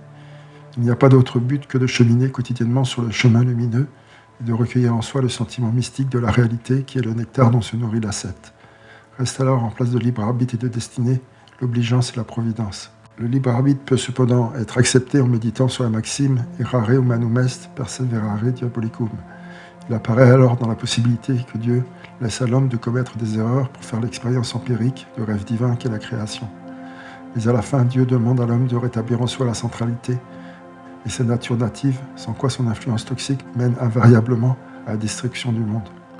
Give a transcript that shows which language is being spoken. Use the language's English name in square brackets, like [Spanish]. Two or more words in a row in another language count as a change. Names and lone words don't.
[French] Il n'y a pas d'autre but que de cheminer quotidiennement sur le chemin lumineux et de recueillir en soi le sentiment mystique de la réalité qui est le nectar dont se nourrit l'ascète. Reste alors en place de libre arbitre et de destinée l'obligeance et la providence. Le libre arbitre peut cependant être accepté en méditant sur la maxime « [Latin] Errare humanum est, perseverare diabolicum ». [French] Il apparaît alors dans la possibilité que Dieu laisse à l'homme de commettre des erreurs pour faire l'expérience empirique du rêve divin qu'est la création. Mais à la fin, Dieu demande à l'homme de rétablir en soi la centralité et sa nature native, sans quoi son influence toxique mène invariablement à la destruction du monde.